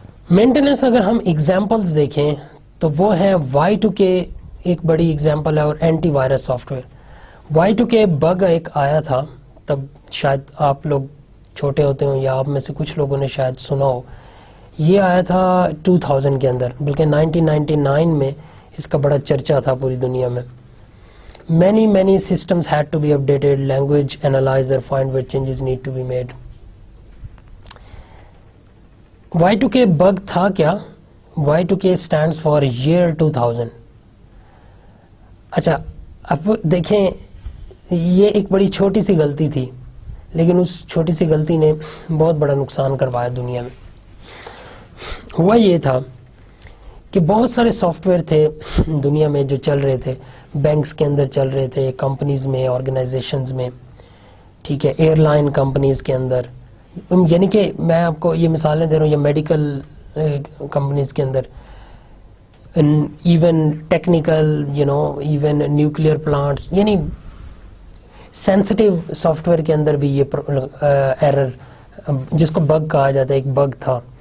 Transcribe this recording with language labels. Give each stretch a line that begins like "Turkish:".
Urdu: Maintenance اگر ہم examples دیکھیں تو وہ ہے Y2K ایک بڑی ایگزامپل ہے, اور anti virus soft where. Y2K big ایک آیا تھا, تب شاید آپ لوگ چھوٹے ہوتے ہوں یا آپ میں سے کچھ لوگوں نے شاید سنا ہو. یہ آیا تھا 2000 کے اندر, بلکہ 1999 میں اس کا بڑا چرچا تھا پوری دنیا میں.
English: many systems had to be updated, language analyzer find where changes need to be made. Y2K bug
Urdu: تھا کیا؟
English: Y2K stands for year 2000.
Urdu: اچھا اب دیکھیں, یہ ایک بڑی چھوٹی سی غلطی تھی, لیکن اس چھوٹی سی غلطی نے بہت بڑا نقصان کروایا دنیا میں. ہوا یہ تھا کہ بہت سارے سافٹ ویئر تھے دنیا میں جو چل رہے تھے, بینکس کے اندر چل رہے تھے, کمپنیز میں, آرگنائزیشنز میں, ٹھیک ہے, ایئر لائن کمپنیز کے اندر, یعنی کہ میں آپ کو یہ مثالیں دے رہا ہوں, یا میڈیکل کمپنیز کے اندر, even technical even nuclear plants, یعنی سینسٹیو سافٹ ویئر کے اندر بھی یہ ایرر جس کو بگ کہا جاتا ہے ایک بگ تھا.